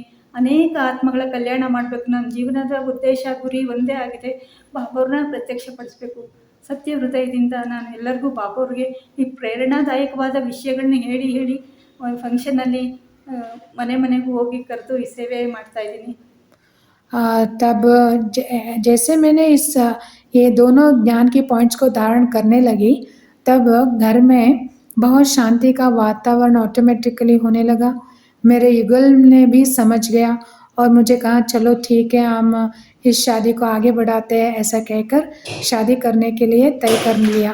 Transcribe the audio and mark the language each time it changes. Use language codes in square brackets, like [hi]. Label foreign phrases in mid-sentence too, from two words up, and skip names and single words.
[kn] ಅನೇಕ ಆತ್ಮಗಳ ಕಲ್ಯಾಣ ಮಾಡಬೇಕು. ನನ್ನ ಜೀವನದ ಉದ್ದೇಶ ಗುರಿ ಒಂದೇ ಆಗಿದೆ, ಬಾಬಾ ಅವ್ರನ್ನ ಪ್ರತ್ಯಕ್ಷಪಡಿಸ್ಬೇಕು. ಸತ್ಯ ಹೃದಯದಿಂದ ನಾನು ಎಲ್ಲರಿಗೂ ಬಾಬಾ ಅವ್ರಿಗೆ ಈ ಪ್ರೇರಣಾದಾಯಕವಾದ ವಿಷಯಗಳನ್ನ ಹೇಳಿ ಹೇಳಿ ಫಂಕ್ಷನಲ್ಲಿ ಮನೆ ಮನೆಗೂ ಹೋಗಿ ಕರೆದು ಈ ಸೇವೆ ಮಾಡ್ತಾಯಿದ್ದೀನಿ. [hi] तब जैसे मैंने ये दोनों ज्ञान के पॉइंट्स को धारण करने लगी, तब घर में बहुत शांति का वातावरण ऑटोमेटिकली होने लगा. मेरे युगल ने भी समझ गया और मुझे कहा चलो ठीक है, हम इस शादी को आगे बढ़ाते हैं, ऐसा कहकर शादी करने के लिए तय कर लिया.